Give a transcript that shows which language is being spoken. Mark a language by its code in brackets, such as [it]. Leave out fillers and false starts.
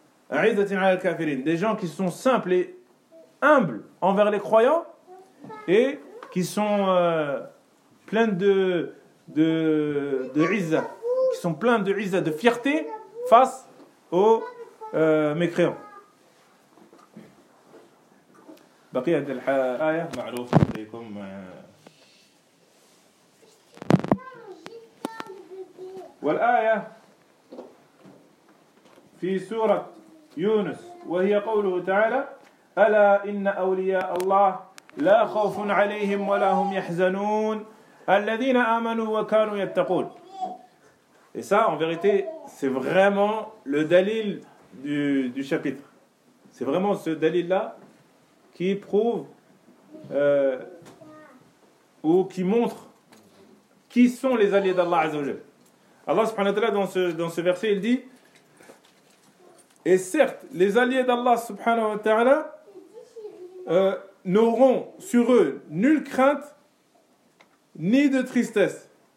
[fr] Hein? Des gens qui sont simples et humbles envers les croyants et qui sont pleins de izza, qui sont pleins de izza, de fierté face aux mécréants. [ar] بقية الآية معروفة لكم والآية في سورة يونس وهي قوله تعالى ألا إن أولياء الله لا خوف عليهم ولا هم يحزنون الذين آمنوا وكانوا يتقون. [fr] Et ça en vérité c'est vraiment le dalil du chapitre, c'est vraiment ce dalil là qui prouve ou qui montre qui sont les alliés d'Allah Azza wa Jalla. Allah subhanahu wa ta'ala dans ce verset, il dit et certes les alliés d'Allah subhanahu wa ta'ala n'auront sur eux nulle crainte ni de tristesse.